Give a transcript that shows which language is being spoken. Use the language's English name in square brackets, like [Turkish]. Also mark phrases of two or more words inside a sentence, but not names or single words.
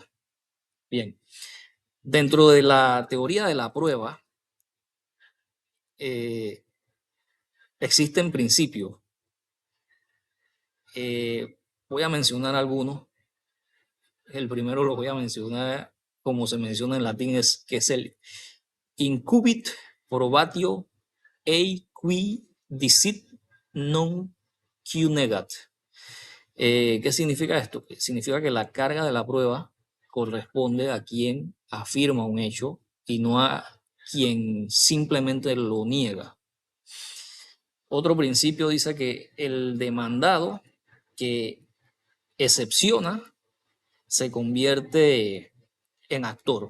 [Spanish] Bien, dentro de la teoría de la prueba eh, existen principios. Voy a mencionar algunos. El primero lo voy a mencionar como se menciona en latín, que es el [Latin] incubit probatio ei qui dicit non Q negat. [Spanish] ¿Qué significa esto? Significa que la carga de la prueba corresponde a quien afirma un hecho y no a quien simplemente lo niega. Otro principio dice que el demandado que excepciona se convierte en actor.